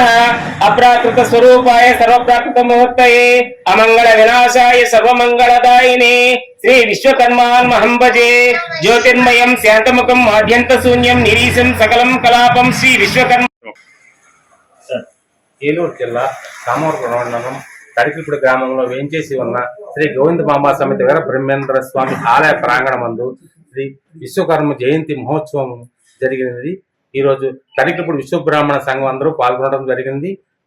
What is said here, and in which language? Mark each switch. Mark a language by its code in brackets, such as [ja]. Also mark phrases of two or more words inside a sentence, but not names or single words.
[sa] अप्राकृत स्वरूपाय सर्वप्राकृत मुहूर्तये अमंगल विनाशाय सर्वमंगलदायिने श्री विश्वकर्मान्महं भजे। ज्योतिर्मयं शांतमुखं आद्यंत शून्यं निरीशं सकलं कलापं श्री विश्वकर्मा। [te] ఏలూరు జిల్లా కామవరపుకోట మండలం తడికలపూడి గ్రామంలో వేంచేసి ఉన్న శ్రీ గోవిందమాంబ సమేత వీర బ్రహ్మేంద్ర స్వామి ఆలయ ప్రాంగణమందు శ్రీ విశ్వకర్మ జయంతి మహోత్సవం జరిగినది. ఈరోజు తడికలపూడి విశ్వబ్రాహ్మణ సంఘం అందరూ పాల్గొనడం జరిగింది.